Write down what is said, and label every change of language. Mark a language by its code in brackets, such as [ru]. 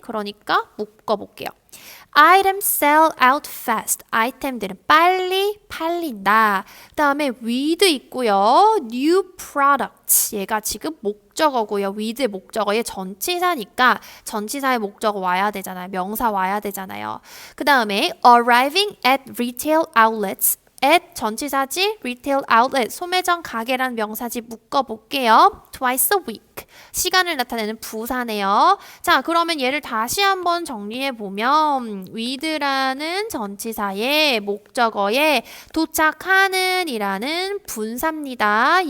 [ko] 그러니까 묶어볼게요. [en] Items sell out fast. [ko] 아이템들은 빨리 팔린다. 그 다음에 with 있고요. [en] New products. [ko] 얘가 지금 목적어고요. with의 목적어. 얘 전치사니까 전치사의 목적어 와야 되잖아요. 명사 와야 되잖아요. 그 다음에 [en] arriving at retail outlets. [ko] at 전치사지, retail outlet, 소매점 가게란 명사지 묶어볼게요. [en] twice a week. [ko] 시간을 나타내는 부사네요. 자, 그러면 얘를 다시 한번 정리해보면 with라는 전치사의 목적어에 도착하는 이라는 분사입니다.